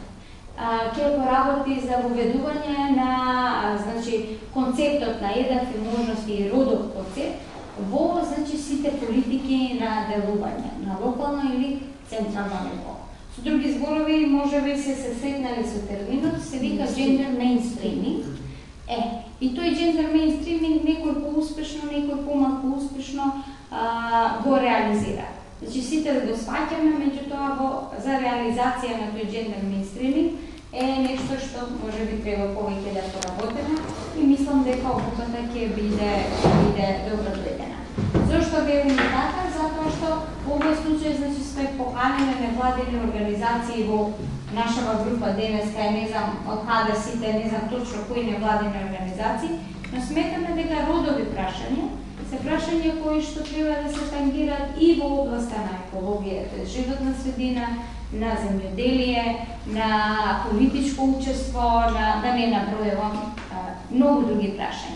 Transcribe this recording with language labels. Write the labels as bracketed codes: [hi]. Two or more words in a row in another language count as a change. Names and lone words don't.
[mk] Ке поработи за воведување на концептот на еднакви можности и родов концепт во сите политики на делување на локално или централно ниво. Со други зборови, може би се сретнали со терминот, се вика [en] gender mainstreaming. [mk] И тој [en] gender mainstreaming [mk] некој поуспешно, некој помалку успешно го реализира. Значи сите да го сваќаме, меѓутоа за реализација на тој [en] gender mainstreaming [mk] е нешто што може би треба повеќе да поработиме и мислам дека обуката ќе биде добро дојдена. Зошто велим така? Затоа што во овој случај сме поканени невладени организации во нашава група денеска, не знам од каде сите, не знам точно кои невладени организации, но сметаме дека родови прашања се прашања кои што треба да се тангираат и во областа на екологија, животна средина, на земјоделие, на политичко учество, да не набројувам многу други прашања.